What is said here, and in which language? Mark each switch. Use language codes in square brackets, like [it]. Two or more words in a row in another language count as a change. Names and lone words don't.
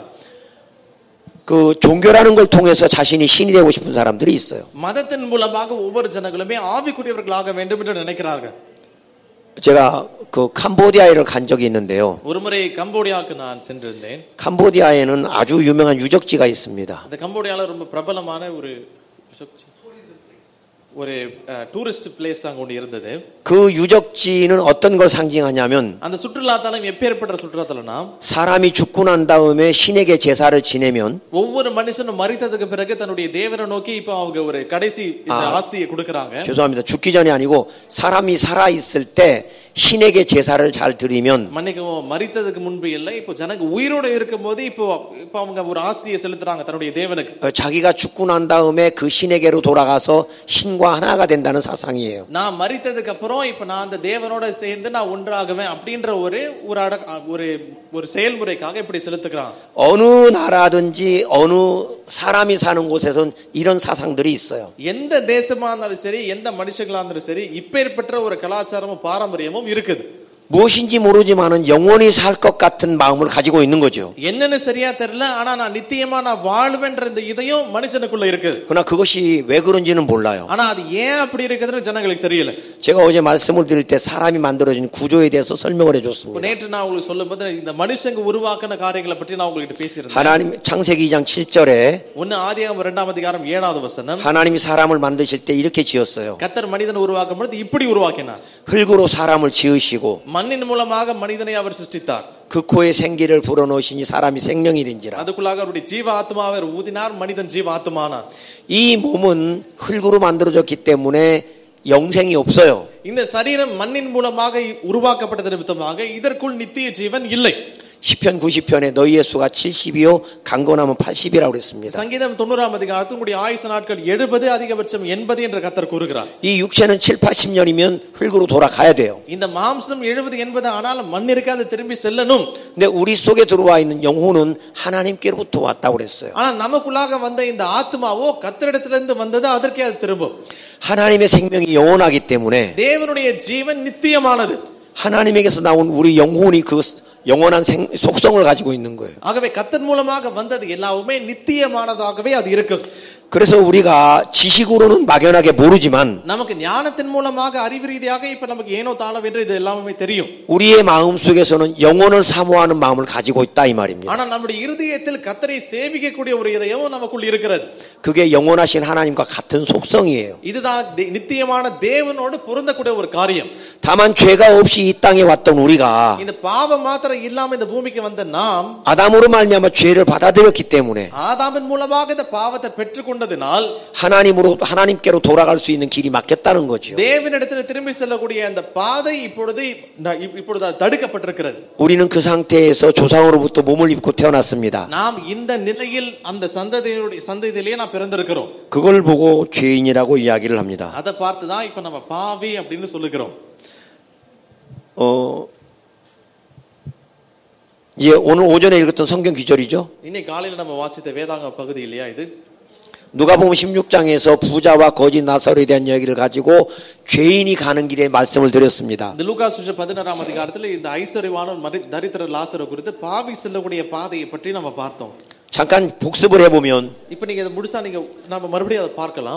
[ko] 그 종교라는 걸 통해서 자신이 신이 되고 싶은 사람들이 있어요. [ta] மதத்தின் மூலமாக ஒவ்வொரு ஜனங்களுமே ஆவிக்குரியவர்களாக வேண்டும் என்று நினைக்கிறார்கள். [ko] 제가 그 캄보디아에를 간 적이 있는데요. [ta] ஒருமுறை கம்போடியாவுக்கு நான் சென்றிருந்தேன். [ko] 캄보디아에는 아주 유명한 유적지가 있습니다. [ta] அந்த கம்போடியால ரொம்ப பிரபலமான ஒரு [en] tourist place [ta] அங்க ஒன்று இருந்தது. [ko] 그 유적지는 어떤 걸 상징하냐면 [ta] அந்த சுற்றுலாத்தலம் எப்பேற்பட்ட சுற்றுலாத்தலம்னா [ko] 사람이 죽고 난 다음에 신에게 제사를 지내면 [ta] ஒவ்வொரு மனுஷனும் மரித்ததுக்கு பிறகு தன்னுடைய தேவனை நோக்கி இப்ப அவங்க ஒரு கடைசி இந்த ஆஸ்தியை கொடுக்கறாங்க. [ko] 죄송합니다. 죽기 전이 아니고 사람이 살아 있을 때 신에게 제사를 잘 드리면 [ta] மன்னிக்கவும் மரித்ததுக்கு முன்பு இல்லை இப்போ ஜனங்க உயிரோட இருக்கும்போது இப்போ அவங்க ஒரு ஆஸ்தியை செலுத்துறாங்க தன்னுடைய தேவனுக்கு. [ko] 자기가 죽고 난 다음에 그 신에게로 돌아가서 신과 하나가 된다는 사상이에요. [ta] நான் மரித்ததுக்கு அப்புறம் இப்போ நான் அந்த தேவனோட சேர்ந்து நான் ஒன்றாகுவேன் அப்படின்ற ஒரு செயல்முறைக்காக இப்படி செலுத்துறாங்க. [ko] 어느 나라든지 어느 사람이 사는 곳에선 이런 사상들이 있어요. [ta] எந்த தேசமா இருந்தாலும் சரி எந்த மனுஷங்களா இருந்தாலும் சரி இப்பேற்பட்ட ஒரு கலாச்சாரமும் பாரம்பரியமும் இருக்குது. [ko] 무엇인지 모르지만은 영원히 살 것 같은 마음을 가지고 있는 거죠. [ta] என்னன்னு சரியா தெரியல ஆனா நான் நித்தியமா நான் வாழ்வேன்ற இந்த இதயம் மனுஷனுக்குள்ள இருக்குது. [ko] 그러나 그것이 왜 그런지는 몰라요. [ta] ஆனா அது ஏன் அப்படி இருக்குதுன்னு ஜனங்களுக்கு தெரியல. [ko] 제가 어제 말씀을 드릴 때 사람이 만들어진 구조에 대해서 설명을 해줬습니다. [ta] நேற்று நான் உங்களுக்கு சொல்லும்போது இந்த மனுஷங்க உருவாக்கின காரியங்களை பற்றி நான் உங்களுக்கு பேசியிருந்தேன். [ko] 하나님 창세기 2장 7절에 [ta] 1 ஆதியாகமம் 2ஆம் அதிகாரம் 7வது வசனம் [ko] 하나님이 사람을 만드실 때 이렇게 지었어요. [ta] கர்த்தர் மனிதனை உருவாக்கும் பொழுது இப்படி உருவாக்கினார். [ko] 흙으로 사람을 지으시고 [ta] மண்ணின் மூலமாக மனிதனை அவர் சிருஷ்டித்தார். [ko] 그 코에 생기를 불어넣으시니 사람이 생명이 된지라. [ta] அதுக்குள்ளாக அவருடைய ஜீவ ஆத்மாவை ஊதினார் மனிதன் ஜீவ ஆத்மானார். [ko] 이 몸은 흙으로 만들어졌기 때문에 영생이 없어요. [ta] இந்த சரீரம் மண்ணின் மூலமாக உருவாக்கப்பட்டது நிமித்தமாக இதற்குள் நித்திய ஜீவன் இல்லை. [ko] 시편 90편에 너희의 수가 70이요 강건하면 80이라고 그랬습니다. [ta] சங்கீதம் 90ஆம் அதிகாரத்தில் உங்களுடைய ஆயுச நாட்கள் 70 அதிகபட்சம் 80 என்று கர்த்தர் கூறுகிறார். [ko] 이 육체는 7, 80년이면 흙으로 돌아가야 돼요. [ta] இந்த மாம்சம் 70, 80 ஆனாலும் மண்ணிற்கு அது திரும்பி செல்லணும். [ko] 근데 우리 속에 들어와 있는 영혼은 하나님께로부터 왔다고 그랬어요. [ta] ஆனா நமக்குள்ளாக வந்த இந்த ஆத்மாவோ கர்த்தரிடத்திலிருந்து வந்தது அதற்கே அது திரும்பும். [ko] 하나님의 생명이 영원하기 때문에 [ta] தேவனுடைய ஜீவன் நித்தியமானது. [ko] 하나님에게서 나온 우리 영혼이 그 영원한 속성을 가지고 있는 거예요. [ta] ஆகவே கர்த்தர் மூலமாக வந்தது எல்லாமே நித்தியமானதாகவே அது இருக்கு. [ko] 그래서 우리가 지식으로는 막연하게 모르지만 [ta] நமக்கு ஞானத்தின் மூலமாக அறிவு ரீதியாக இப்ப நமக்கு ஏனோ தானவென்று இது எல்லாமே தெரியும். [ko] 우리의 마음 속에서는 영혼을 사모하는 마음을 가지고 있다 이 말입니다. [ta] ஆனா நம்முடைய இருதயத்தில் கர்த்தரை சேவிக்கக்கூடிய ஒரு இதயம் நமக்குள் இருக்கிறது. [ko] 그게 영원하신 하나님과 같은 속성이에요. [ta] இதுதான் நித்தியமான தேவனோடு பொருந்தக்கூடிய ஒரு காரியம். [ko] 다만 죄가 없이 이 땅에 왔던 우리가 [ta] இந்த பாவம் மாத்திரம் இல்லாம இந்த பூமிக்கு வந்த நாம் [ko] 아담으로 말미암아 죄를 받아들였기 때문에 [ta] ஆதாமின் மூலமாக இந்த பாவத்தை பெற்றுக்கொண்ட ஏற்றுக்கொண்டதினால் [ko] 하나님께로 돌아갈 수 있는 길이 막혔다는 거죠. [ta] தேவனிடத்தில் திரும்பி செல்லக்கூடிய அந்த பாதை இப்பொழுது தடுக்கப்பட்டிருக்கிறது. [ko] 우리는 그 상태에서 조상으로부터 몸을 입고 태어났습니다. [ta] நாம் இந்த நிலையில் அந்த சந்ததியிலேயே நாம் பிறந்திருக்கிறோம். [ko] 그걸 보고 죄인이라고 이야기를 합니다. [ta] அதை பார்த்து தான் இப்ப நம்ம பாவி அப்படின்னு சொல்லுகிறோம். [ko] 이제 오늘 오전에 읽었던 성경 기절이죠. [ta] இன்னைக்கு காலையில நம்ம வாசித்த வேதாங்க பகுதி இல்லையா இது? [ko] 누가복음 16장에서 부자와 거지 나사로에 대한 이야기를 가지고 죄인이 가는 길에 말씀을 드렸습니다. [ta] இந்த லூக்கா சுவிசேஷம் 16ஆம் அதிகாரத்தில் இந்த ஐஸ்வர்யவான் தரித்திர லாசரு குறித்து பாவி செல்லக்கூடிய பாதையை பற்றி நம்ம பார்த்தோம். [ko] 잠깐 복습을 해보면 [ta] இப்போ நீங்க இத முடிச்சா நீங்க நாம மறுபடியும் அதை பார்க்கலாம்.